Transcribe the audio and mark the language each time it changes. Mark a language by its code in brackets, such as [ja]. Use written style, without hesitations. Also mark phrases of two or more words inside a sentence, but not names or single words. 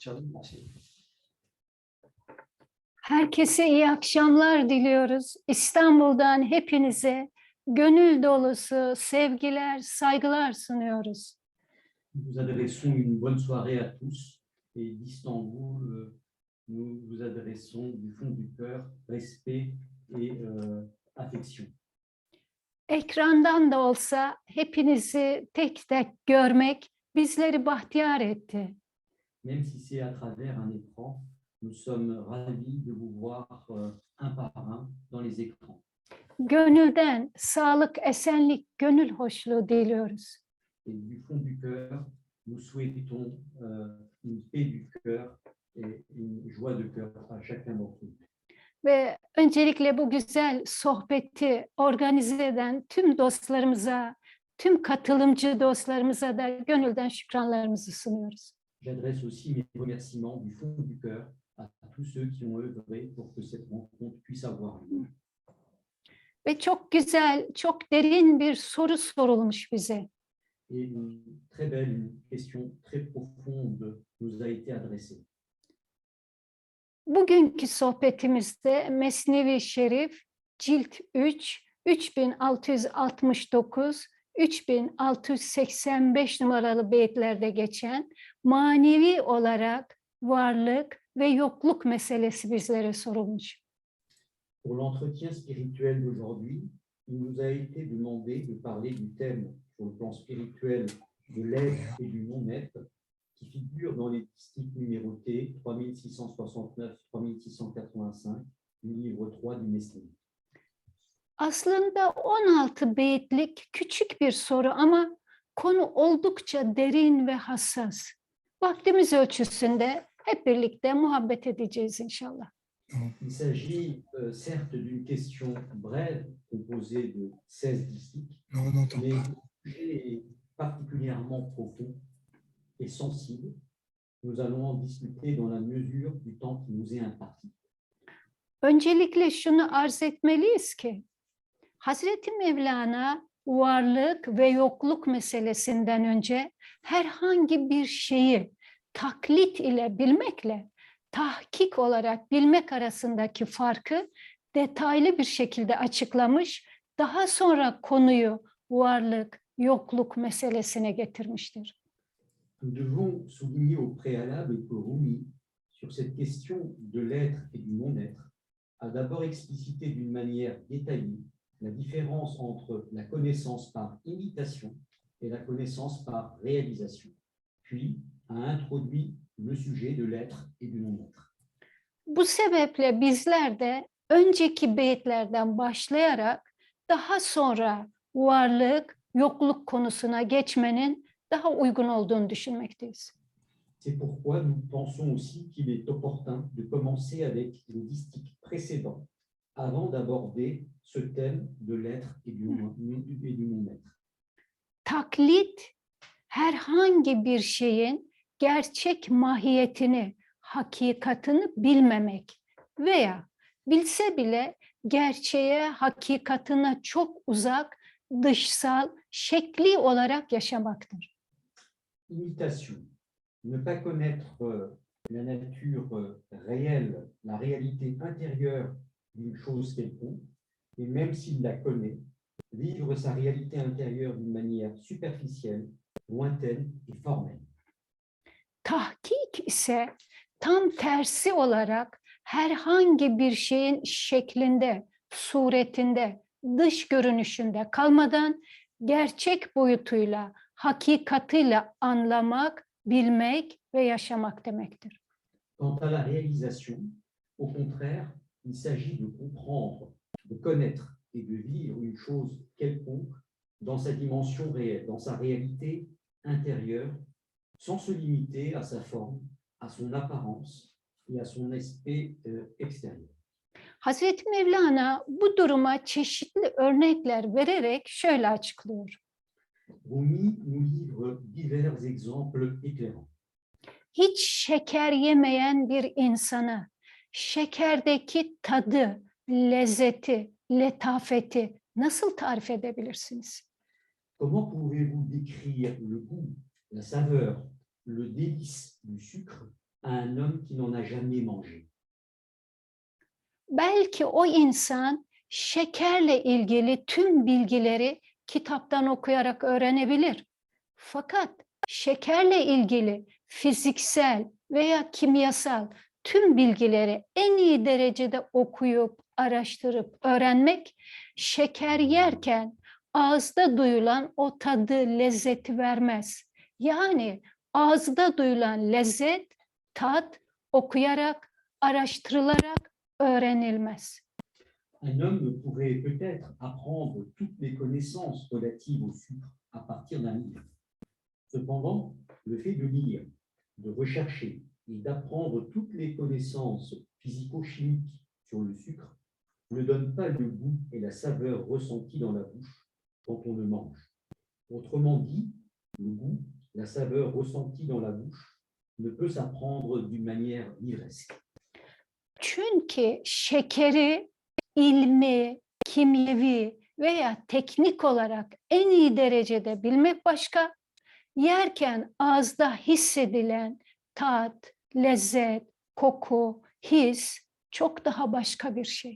[tr] Canım şey. Herkese iyi akşamlar diliyoruz. İstanbul'dan hepinize gönül dolusu sevgiler, saygılar sunuyoruz. [fr] Nous vous adressons une bonne soirée à tous et d'Istanbul, nous vous adressons du fond du cœur respect et affection. [tr] Ekrandan da olsa hepinizi tek tek görmek bizleri bahtiyar etti. [fr] Même si c'est à travers un écran, nous sommes ravis de vous voir un par un dans les écrans. [tr] Gönülden sağlık, esenlik, gönül hoşluğu diliyoruz. [fr] Et du fond du cœur, nous souhaitons une paix du cœur et une joie de cœur à chacun d'entre vous. [tr] Ve öncelikle bu güzel sohbeti organize eden tüm dostlarımıza, tüm katılımcı dostlarımıza da gönülden şükranlarımızı sunuyoruz. [fr] J'adresse aussi mes remerciements du fond du cœur à tous ceux qui ont œuvré pour que cette rencontre puisse avoir lieu. [tr] Ve çok güzel, çok derin bir soru sorulmuş bize. [fr] Et une très belle, une question très profonde nous a été adressée. [tr] Bugünkü sohbetimizde Mesnevi Şerif, Cilt 3, 3669, 3685 numaralı beyitlerde geçen manevi olarak varlık ve yokluk meselesi bizlere sorulmuş. [fr] Pour l'entretien spirituel d'aujourd'hui, il nous a été demandé de parler du thème sur le plan spirituel de l'être et du non-être qui figure dans les distiques numérotés 3669-3685 du livre 3 du Mesnevi. [tr] Aslında 16 beyitlik küçük bir soru ama konu oldukça derin ve hassas. Vaktimiz ölçüsünde hep birlikte muhabbet edeceğiz inşallah. [fr] Il s'agit certes d'une question brève composée de 16 distiques, mais le sujet est particulièrement profond et sensible. Nous allons en discuter dans la mesure du temps qui nous est imparti. [tr] Öncelikle şunu arz etmeliyiz ki, Hazreti Mevlana varlık ve yokluk meselesinden önce herhangi bir şeyi taklit ile bilmekle tahkik olarak bilmek arasındaki farkı detaylı bir şekilde açıklamış, daha sonra konuyu varlık, yokluk meselesine getirmiştir. [fr] Nous devons souligner au préalable que Rumi, sur cette question de l'être et du non-être, a d'abord explicité d'une manière détaillée la différence entre la connaissance par imitation et la connaissance par réalisation, puis a introduit le sujet de l'être et du non-être. [tr] Bu sebeple bizler de önceki beyitlerden başlayarak daha sonra varlık, yokluk konusuna geçmenin daha uygun olduğunu düşünmekteyiz. [fr] C'est pourquoi nous pensons aussi qu'il est opportun de commencer avec les distiques précédents avant d'aborder ce thème de l'être et du non-être. [tr] Taklit, herhangi bir şeyin gerçek mahiyetini, hakikatini bilmemek veya bilse bile gerçeğe, hakikatine çok uzak, dışsal, şekli olarak yaşamaktır. [fr] Imitation, ne pas connaître la nature réelle, la réalité intérieure d'une chose quelconque, et même s'il la connaît, vivre sa réalité intérieure d'une manière superficielle, lointaine et formelle. [tr] Tahkik ise tam tersi olarak herhangi bir şeyin şeklinde, suretinde, dış görünüşünde kalmadan gerçek boyutuyla, hakikatiyle anlamak, bilmek ve yaşamak demektir. [fr] Quant à la réalisation, au contraire, il s'agit de comprendre, de connaître et de vivre une chose quelconque dans sa dimension réelle, dans sa réalité intérieure, sans se limiter à sa forme, à son apparence et à son aspect extérieur. [tr] Hazreti Mevlana bu duruma çeşitli örnekler vererek şöyle açıklıyor. [fr] Rumi nous livre divers exemples éclairants. [tr] Hiç şeker yemeyen bir insanı, şekerdeki tadı, lezzeti, letafeti nasıl tarif edebilirsiniz? [fr] Comment pouvez-vous décrire le goût, la saveur, le délice du sucre à un homme qui n'en a jamais mangé. [tr] Belki o insan şekerle ilgili tüm bilgileri kitaptan okuyarak öğrenebilir. Fakat şekerle ilgili fiziksel veya kimyasal tüm bilgileri en iyi derecede okuyup, araştırıp öğrenmek, şeker yerken ağızda duyulan o tadı, lezzeti vermez. Yani ağızda duyulan lezzet, tat okuyarak, araştırılarak öğrenilmez. [fr] Un homme pourrait peut-être apprendre toutes les connaissances relatives au sucre à partir d'un livre. Cependant, le fait de lire, de rechercher et d'apprendre toutes les connaissances physico-chimiques sur le sucre ne donne pas le goût et la saveur ressentis dans la bouche quand on le mange. Autrement dit, le goût, la saveur ressentie dans la bouche ne peut s'apprendre d'une manière livresque. [tr] Çünkü şekeri ilmi, kimyevi veya teknik olarak en iyi derecede bilmek başka, yerken ağızda hissedilen tat, lezzet, koku, his çok daha başka bir şey.